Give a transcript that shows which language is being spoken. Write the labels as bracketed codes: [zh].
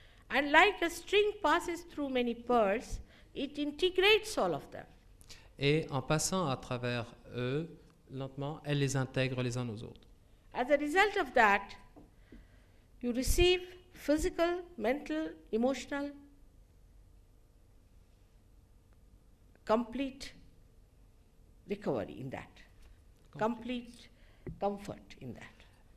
[en] And like a string passes through many pearls, it integrates all of them. [fr] Et en passant à travers eux, lentement, elle les intègre les uns aux autres. [en] As a result of that, you receive physical, mental, emotional, complete recovery in that, complete comfort in that.